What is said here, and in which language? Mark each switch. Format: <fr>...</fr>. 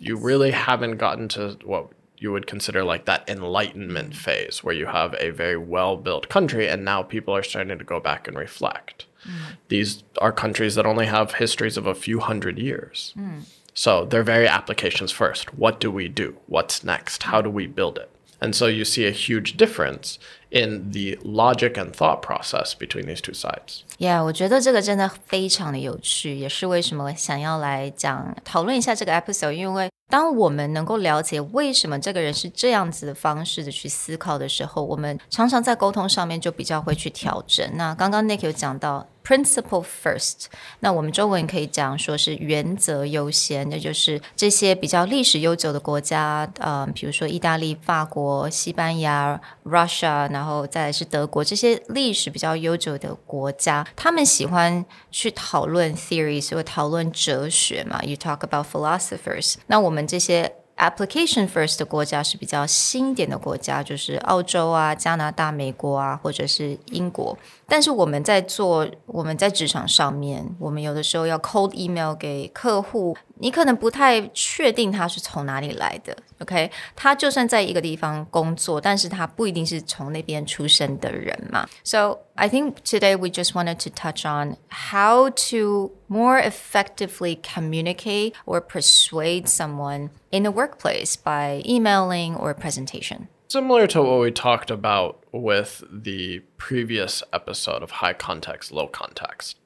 <en>You really haven't gotten to what you would consider like that enlightenment phase, where you have a very well-built country and now people are starting to go back and reflect. These are countries that only have histories of a few hundred years. So they're very applications first. What do we do? What's next? How do we build it? And so you see a huge difference in the logic and thought process between these two sides.</en> <zh>Yeah, 我觉得这个真的非常的有趣，也是为什么想要来讨论一下这个 episode， 因为当我们能够了解为什么这个人是这样子的方式的去思考的时候，我们常常在沟通上面就比较会去调整。那刚刚 Nick 有讲到 principle first， 那我们中文可以讲说是原则优先，那就是这些比较历史悠久的国家，比如说意大利、法国、西班牙、Russia， 然后再来是德国，这些历史比较悠久的国家，他们喜欢去讨论 theories 或讨论哲学嘛。</zh> <en>You talk about philosophers，</en> <zh>那我们这些application first 的国家是比较新一点的国家，就是澳洲啊、加拿大、美国啊，或者是英国。但是我们在职场上面，我们有的时候要 cold email 给客户，你可能不太确定他是从哪里来的 OK， 他就算在一个地方工作，但是他不一定是从那边出生的人嘛。</zh> <en>So I think today we just wanted to touch on how to more effectively communicate or persuade someone in the workplace by emailing or presentation. Similar to what we talked about with the previous episode of high context, low context.</en>